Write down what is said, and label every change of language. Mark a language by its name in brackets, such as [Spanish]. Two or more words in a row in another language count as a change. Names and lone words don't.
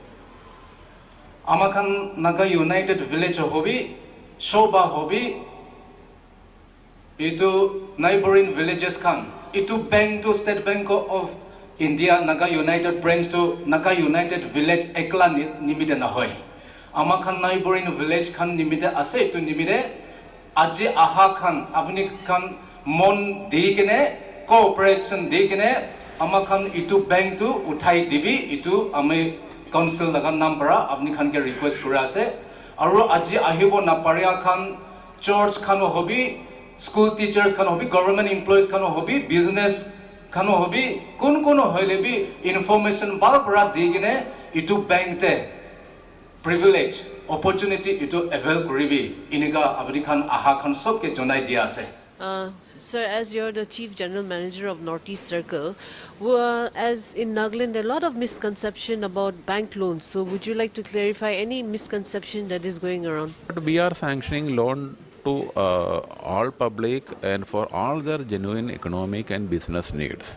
[Naga Pidgin] Amakan Naga United Village Hobi, Shoba Hobi, itu [English] neighboring villages [Naga Pidgin] kan, itu bank to State Bank of India Naga United branch to Naga United Village ekla nimite na hoy. Amakan [English] neighboring village [Naga Pidgin] kan nimite ase itu nimite aji aha kan apni kan mon di kene cooperation di kene amakan itu bank to uthai dibi itu ame council lagan nampara apni kan ke request kura ase aru aji ahibo naparia kan church kan hobi [English] school teachers [Naga Pidgin] kan hobi [English] government employees [Naga Pidgin] kan hobi business kan hobi kun hoile bi information balpara di kene itu bank te [English] privilege opportunity [Naga Pidgin] itu avail koribi iniga apni kan aha kan sob ke jonai dia ase. [English] Sir, as you're the Chief General Manager of Northeast Circle, as in Nagaland, there are a lot of misconception about bank loans. So would you like to clarify any misconception that is going around? We are sanctioning loan to all public and for all their genuine economic and business needs.